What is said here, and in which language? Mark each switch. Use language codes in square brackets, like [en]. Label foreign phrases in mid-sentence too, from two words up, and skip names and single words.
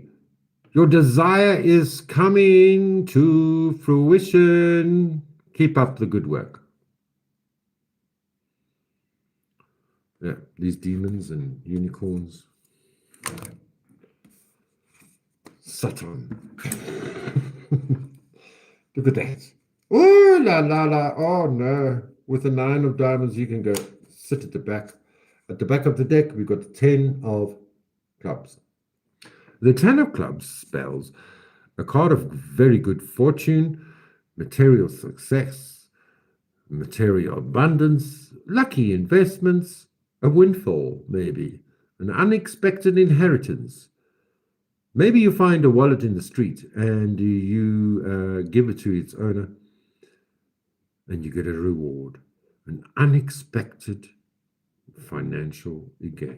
[en] Your desire is coming to fruition. Keep up the good work. Yeah, these demons and unicorns. Saturn. Look at that. [fr] Oh, la, la, la. [en] Oh, no. With the 9 of diamonds, you can go sit at the back. At the back of the deck, we've got the 10 of clubs. The 10 of clubs spells a card of very good fortune, material success, material abundance, lucky investments, a windfall, maybe, an unexpected inheritance, Maybe you find a wallet in the street and you give it to its owner and you get a reward, an unexpected financial gain.